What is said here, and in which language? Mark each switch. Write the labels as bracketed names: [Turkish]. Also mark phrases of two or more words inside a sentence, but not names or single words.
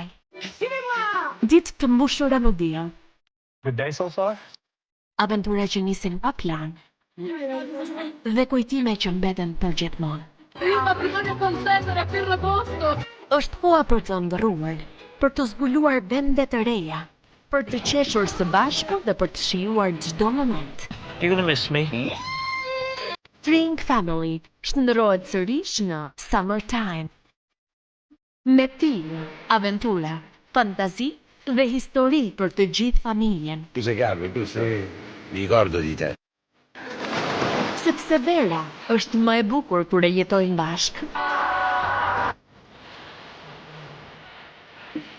[Albanian] Ditë të mbushura me dia. [English] Good day so far? [Albanian] Aventura që nisin pa plan. Dhe kujtime që mbeten për gjithmonë. Është koha për të ndërruar, për të zbuluar vende të reja, për të qeshur së bashku dhe për të shijuar çdo moment. [English] You gonna miss me? [Albanian] Tring Family shndërrohet sërish në Summertime. Me ti, aventura, fantazi dhe histori për të gjithë familjen. [Italian] Tu sei calmo, tu sei... Mi ricordo di te. [Albanian] Sepse vera është më e bukur kur e jetojnë bashkë.